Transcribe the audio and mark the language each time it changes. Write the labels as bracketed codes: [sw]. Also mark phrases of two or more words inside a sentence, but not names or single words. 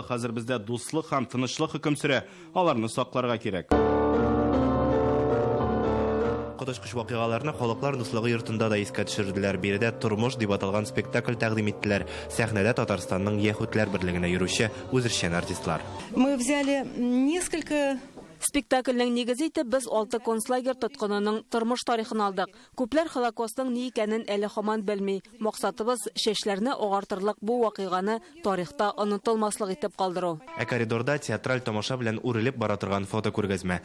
[tt] Хәзер бездә дуслык һәм тынычлык хөкем сөрә. Аларны сакларга кирәк. Котышкыч вакыйгаларны халыклар дуслыгы йортында да искә төшерделәр. Биредә тормыш дип аталган спектакль тәкъдим иттеләр. Сәхнәдә Татарстанның яһүдләр берлегенә йөрүче үзешчән артистлар. [ru] Мы взяли несколько... [tt] Спектакльнең нигезе итеп без 6 концлагер тоткынының тормыш тарихын алдык. Күпләр Холокостның ни икәнен әле һаман белми. Максатыбыз чәчләрне агартырлык бу вакыйганы тарихта онытылмаслык итеп калдыру. Коридорда театраль тамаша белән үрелеп бара торган фотокүргәзмә.